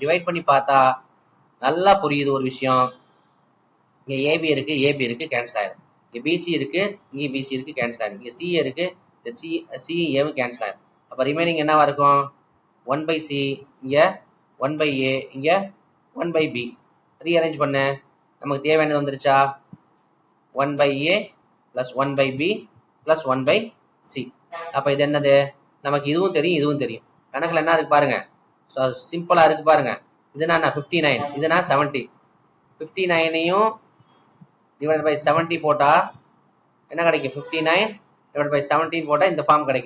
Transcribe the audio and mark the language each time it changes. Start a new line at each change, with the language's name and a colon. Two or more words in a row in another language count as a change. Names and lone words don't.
Tamil: டிவைட் பண்ணி பார்த்தா நல்லா புரியுது ஒரு விஷயம். இங்க ஏபி இருக்கு, ஏபி இருக்கு, கேன்சல் ஆயிரும். இங்க பிசி இருக்கு, இங்க பிசி இருக்கு, கேன்சல் ஆயிரும். இங்க சிஏ இருக்கு, இந்த சிஏவும் கேன்சல் ஆயிரும். அப்ப ரிமைனிங் என்னவா இருக்கும்? 1/c, இங்க 1/a, இங்க 1/b. ரீஅரேஞ்ச் பண்ண நமக்கு தேவையானது வந்துருச்சா?
English: 1/a plus 1/b plus 1/c.
Tamil: அப்ப இது என்னது? நமக்கு இதுவும் தெரியும், இதுவும் தெரியும். கணக்குல என்ன இருக்கு பாருங்க, சிம்பிளா இருக்கு பாருங்க. இதுனா 59, இதுனா 70. 59ஐயும்
English: divide by
Tamil: 70 போட்டா என்ன கிடைக்கும் 59/17 போட்டா இந்த ஃபார்ம் கிடைக்கும்.